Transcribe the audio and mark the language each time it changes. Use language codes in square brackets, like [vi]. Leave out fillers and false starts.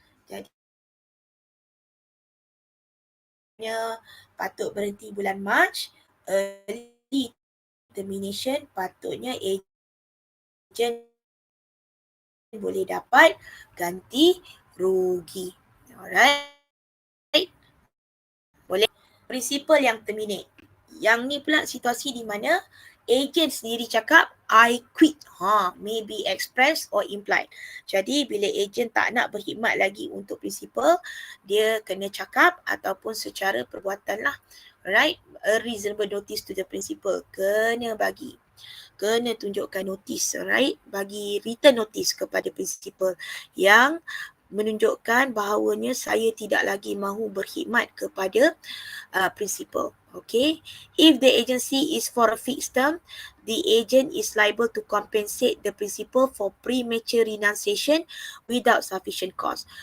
[ms] Jadi patut berhenti bulan Mac, early termination patutnya agent boleh dapat ganti rugi. Alright. Boleh. Prinsipal yang terminate. Yang ni pula situasi di mana agent sendiri cakap [en] I quit. May be express or implied. [ms] Jadi bila agent tak nak berkhidmat lagi untuk prinsipal, dia kena cakap ataupun secara perbuatan lah. [en] Alright. A reasonable notice to the principal. [ms] Kena bagi. Kena tunjukkan notis, right? Bagi written notice kepada prinsipal yang menunjukkan bahawanya saya tidak lagi mahu berkhidmat kepada prinsipal. Okay. [en] If the agency is for a fixed term, the agent is liable to compensate the principal for premature renunciation without sufficient cause.